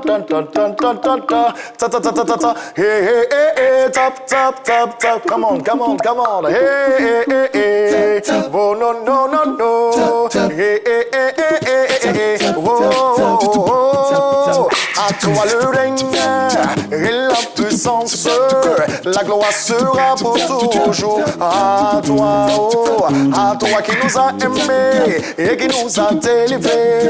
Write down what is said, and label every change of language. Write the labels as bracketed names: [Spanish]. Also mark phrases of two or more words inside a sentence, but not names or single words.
[English] ta ta ta ta ta ta ta ta ta ta ta. Hey hey hey hey, tap tap tap tap. Come on, come on, come on. Hey hey hey hey. Oh no no no no. Hey hey hey hey hey hey. Oh. [French] À toi le règne et la puissance, la gloire sera pour toujours. À toi, oh, à toi qui nous a aimés et qui nous a élevés.